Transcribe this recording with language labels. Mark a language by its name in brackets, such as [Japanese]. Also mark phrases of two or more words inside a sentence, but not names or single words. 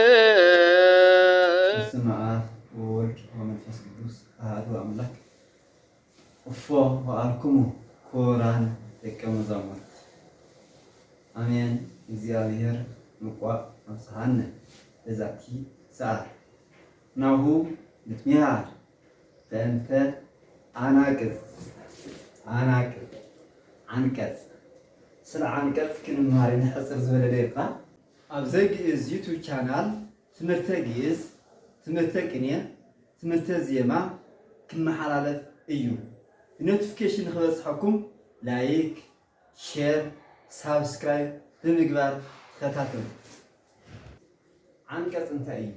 [Geez] በስመ አብ ወወልድ ወመንፈስ ቅዱስ አሐዱ አምላክ እፎ ወአልክሙ ክቡራን ደቀ መዛሙርት አሜን። እግዚአብሔር ምቋ አብጽሐነ ለዛቲ ሰዓት ናሁ ንትሚሃር በእንተ አንቀጽ [Tigrinya] ስለ አንቀጽ ክንማር ንሕፅር ዝበለ ደቂቃ ኣብዚ ግእዝ [English] YouTube channel [Tigrinya] ትምህርተ ግእዝ፣ ትምህርተ ቅኔ፣ ትምህርተ ዜማ ክመሓላለፍ እዩ። ኖቲፊኬሽን ንክበፅሐኩም [English] like, share, subscribe [Tigrinya] ብምግባር ተከታተሉ። አንቀጽ እንታይ እዩ?